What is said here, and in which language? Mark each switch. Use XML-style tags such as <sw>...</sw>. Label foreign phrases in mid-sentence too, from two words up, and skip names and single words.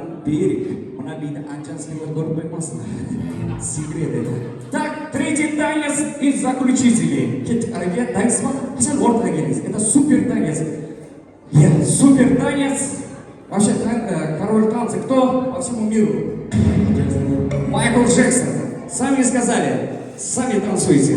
<ru>Берег.</ru> <kk>Мына биді анчанскийлер көріп қоймасын.</kk> <ru>Секрет это. Так, третий танец и заключительный.</ru> <kk>Кеттік әрекет, танец ма? Сен ортаға келіңіз.</kk> <ru>Это супер танец. Супер танец. Вообще, король танца кто по всему миру? Майкл Джексон. Сами сказали, сами танцуйте.</ru>